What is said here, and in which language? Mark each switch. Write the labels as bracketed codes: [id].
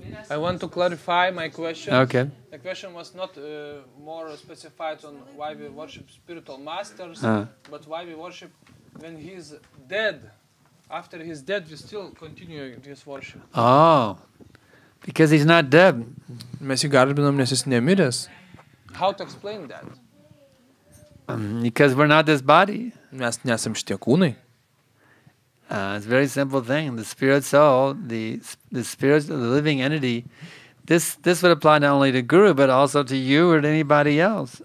[en] I want to clarify my question. Okay. The question was not more specified on why we worship spiritual masters, but why we worship when he's dead. After he's dead, we still continue this worship. Oh, because he's not dead. [lt] Mes jį garbinam, nes jis nemiręs. [en] How to explain that? Because we're not this body. [lt] Mes nesam šitie kūnai. [en] It's a very simple thing. The spirit soul, the spirit, the living entity, this would apply not only to Guru, but also to you or to anybody else.